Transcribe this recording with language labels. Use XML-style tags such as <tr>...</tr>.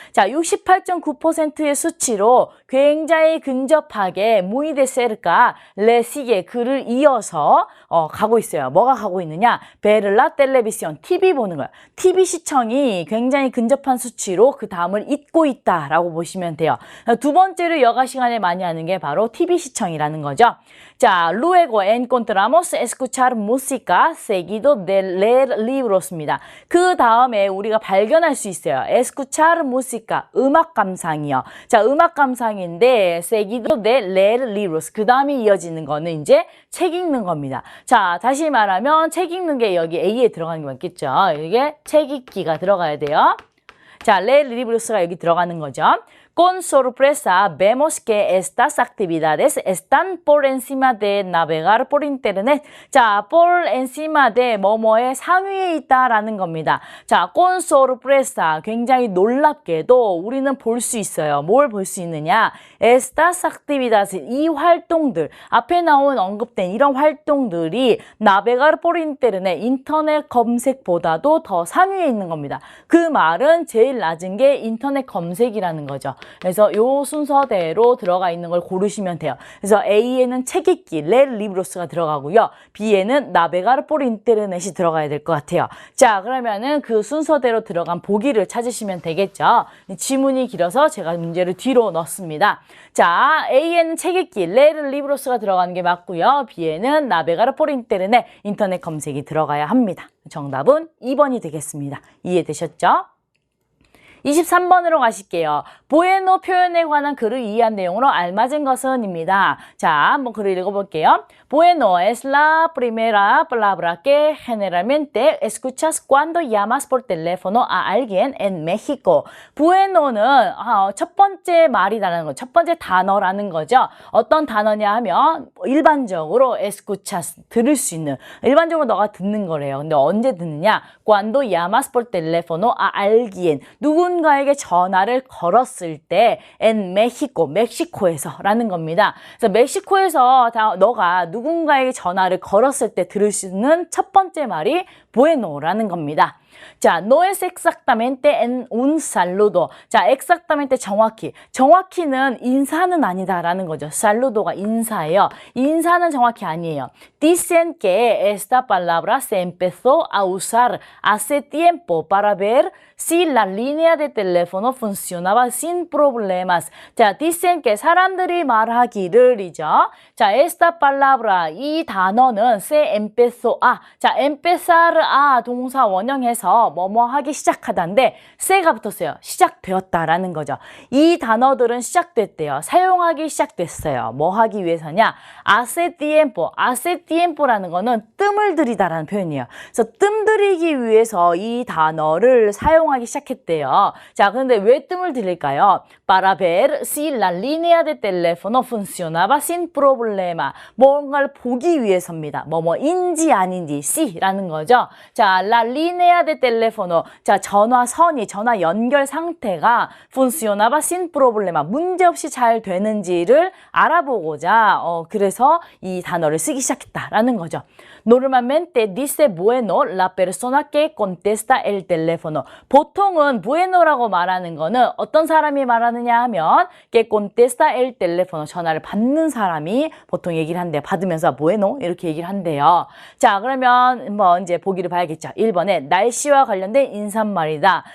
<ko>자, 68.9%의 수치로 굉장히 근접하게</ko> <es>muy de cerca, le sigue</es> <ko>그를 이어서 가고 있어요. 뭐가 가고 있느냐?</ko> <es>ver la televisión,</es> <ko>TV 보는 거예요. TV 시청이 굉장히 근접한 수치로 그 다음을 잇고 있다라고 보시면 돼요. 두 번째로 여가 시간에 많이 하는 게 바로 TV 시청이라는 거죠.</ko> <es>자, luego encontramos escuchar música seguido de leer libros입니다.</es> <ko>그 다음에 우리가 발견할 수 있어요.</ko> <es>escuchar música,</es> <ko>음악 감상이요. 자, 음악 감상인데</ko> <es>seguido de leer libros.</es> <ko>그 다음에 이어지는 거는 이제 책 읽는 겁니다. 자, 다시 말하면 책 읽는 게 여기 A에 들어가는 게 맞겠죠. 이게 책 읽기가 들어가야 돼요. 자,</ko> <es>leer libros</es> <ko>가 여기 들어가는 거죠.</ko> <es>Con sorpresa vemos que estas actividades están por encima de navegar por internet.</es> <ko>자,</ko> <es>por encima de</es> <ko>뭐뭐의 상위에 있다라는 겁니다. 자,</ko> <es>con sorpresa</es> <ko>굉장히 놀랍게도 우리는 볼 수 있어요. 뭘 볼 수 있느냐?</ko> <es>Estas actividades</es> <ko>이 활동들 앞에 나온 언급된 이런 활동들이</ko> <es>navegar por internet</es> <ko>인터넷 검색보다도 더 상위에 있는 겁니다. 그 말은 제일 낮은 게 인터넷 검색이라는 거죠. 그래서 이 순서대로 들어가 있는 걸 고르시면 돼요. 그래서 A에는 책 읽기,</ko> <es>leer libros</es> <ko>가 들어가고요. B에는</ko> <es>navegar por internet</es> <ko>이 들어가야 될 것 같아요. 자, 그러면은 그 순서대로 들어간 보기를 찾으시면 되겠죠. 지문이 길어서 제가 문제를 뒤로 넣습니다. 자, A에는 책 읽기,</ko> <es>leer libros</es> <ko>가 들어가는 게 맞고요. B에는</ko> <es>navegar por internet,</es> <ko>인터넷 검색이 들어가야 합니다. 정답은 2번이 되겠습니다. 이해되셨죠? 23번으로 가실게요. bueno 표현에 관한 글을 이해한 내용으로 알맞은 것은입니다. 자, 한번 글을 읽어볼게요.</ko> <es>Bueno es la primera palabra que generalmente escuchas cuando llamas por teléfono a alguien en México.</es> <ko>bueno는 첫 번째 말이라는 거, 첫 번째 단어라는 거죠. 어떤 단어냐 하면 일반적으로 escuchas, 들을 수 있는, 일반적으로 너가 듣는 거래요. 근데 언제 듣느냐?</ko> <es>Cuando llamas por teléfono a alguien.</es> <ko>누군가에게 전화를 걸었을 때</ko> <es>en México,</es> <ko>멕시코에서라는 겁니다. 그래서 멕시코에서 너가 누군가에게 전화를 걸었을 때 들을 수 있는 첫 번째 말이 bueno라는 겁니다.</ko> <es>자, no es exactamente en un saludo.</es> <ko>자, exactamente 정확히. 정확히는 인사는 아니다라는 거죠. saludo가 인사예요. 인사는 정확히 아니에요.</ko> <es>Dicen que esta palabra se empezó a usar hace tiempo para ver si la línea de teléfono funcionaba sin problemas.</es> <ko>자,</ko> <es>dicen que</es> <ko>사람들이 말하기를이죠. 자,</ko> <es>esta palabra</es> <ko>이 단어는</ko> <es>se empezó a.</es> <ko>자,</ko> <es>empezar a</es> <ko>동사 원형해서 뭐뭐 하기 시작하다인데 se가 붙었어요. 시작되었다라는 거죠. 이 단어들은 시작됐대요. 사용하기 시작됐어요. 뭐 하기 위해서냐?</ko> <es>hace tiempo</es> <ko>라는 거는 뜸을 들이다라는 표현이에요. 그래서 뜸 들이기 위해서 이 단어를 사용하기 시작했대요. 자, 그런데 왜 뜸을 들일까요?</ko> <es>Para ver si la línea de teléfono funcionaba sin problema.</es> <ko>뭔가를 보기 위해서입니다. 뭐뭐인지 아닌지 C라는 거죠. 자,</ko> <es>la línea de teléfono.</es> <ko>자, 전화선이, 전화 연결 상태가</ko> <es>funcionaba sin problema.</es> <ko>문제없이 잘 되는지를 알아보고자 그래서 이 단어를 쓰기 시작했다라는 거죠.</ko> <es>Normalmente dice bueno la persona que contesta el teléfono.</es> <ko>보통은 bueno라고 말하는 거는 어떤 사람이 말하느냐 하면</ko> <es>que contesta el teléfono.</es> <ko>전화를 받는 사람이 보통 얘기를 한대요. 받으면서 bueno 이렇게 얘기를 한대요. 자, 그러면 뭐 이제 보기를 봐야겠죠. 1번에 날씨와 관련된 인사말이다.</ko>